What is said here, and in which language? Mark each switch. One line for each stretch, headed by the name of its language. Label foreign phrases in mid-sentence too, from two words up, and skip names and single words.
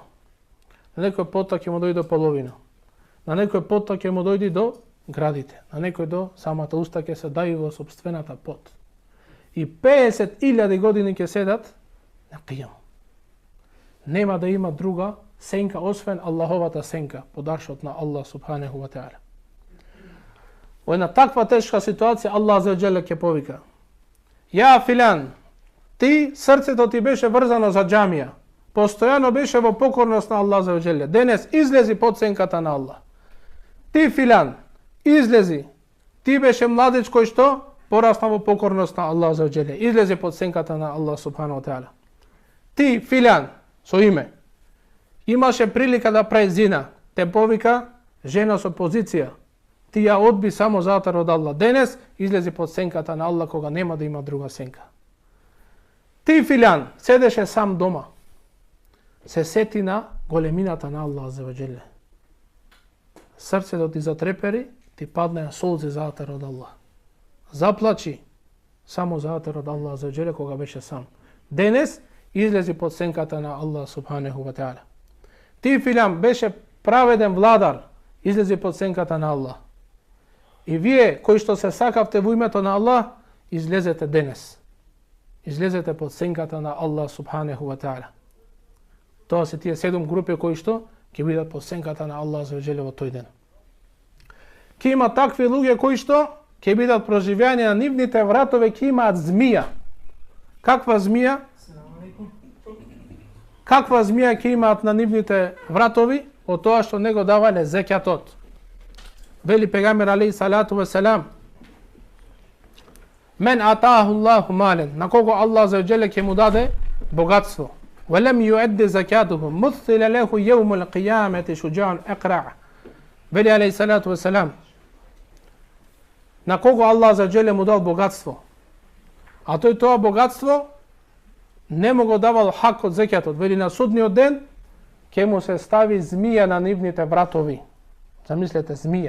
Macedonian: На некој поток ќе му дојде до половина. На некој поток ќе му дојде до градите. На некој до самата уста ќе се дај во сопствената пот. И 50.000 години ќе седат на қијам. Нема да има друга сенка освен Аллаховата сенка, подаршот на Аллах
Arabic: سبحانه وتعالى.
Macedonian: Во една таква тешка ситуација
Arabic: الله عز وجل
Macedonian: ќе повика:
Arabic: "يا فلان,
Macedonian: ти срцето ти беше врзано за џамија, постојано беше во покорност на
Arabic: الله عز وجل.
Macedonian: Денес излези под сенката на Аллах. Ти филан, излези. Ти беше младич кој што порасна во покорност на
Arabic: الله عز وجل.
Macedonian: Излези под сенката на Аллах
Arabic: سبحانه وتعالى.
Macedonian: Ти филан, со име, имаше прилика да прави зина, те повика жена со позиција. Ти ја одби само затоа од Аллах. Денес излези под сенката на Аллах кога нема да има друга сенка. Ти филан седеше сам дома. Се сети на големината на
Arabic: الله عز وجل.
Macedonian: Срцето ти затрепери, ти падне солзи затоа од Аллах. Заплачи само затоа од
Arabic: الله عز وجل
Macedonian: кога беше сам. Денес излези под сенката на Аллах
Arabic: سبحانه وتعالى.
Macedonian: Ти филан беше праведен владар, излези под сенката на Аллах. И вие кои што се сакавте во името на Аллах, излезете денес. Излезете под сенката на Аллах
Arabic: سبحانه وتعالى.
Macedonian: Тоа се тие 7 групи кои што ќе бидат под сенката на
Arabic: الله عز وجل
Macedonian: во тој ден. Ќе има такви луѓе кои што ќе бидат проживеани на нивните вратове, ќе имаат змија. Каква змија? Каква змија ќе имаат на нивните вратови? Од тоа што не го давале зекјатот. Вели пегамбер
Arabic: عليه الصلاة والسلام: من آتاه الله مالا,
Macedonian: на кого
Arabic: الله عز وجل
Macedonian: ќе му даде богатство.
Arabic: ولم يؤد زكاته مثل له يوم القيامة شجاعا أقرع.
Macedonian: Вели
Arabic: عليه الصلاة والسلام:
Macedonian: на кого
Arabic: الله عز وجل
Macedonian: му дал богатство, а тој тоа богатство не му го давал хак од закјатот. Вели на судниот ден ќе му се стави змија на нивните вратови. Замислете, змија.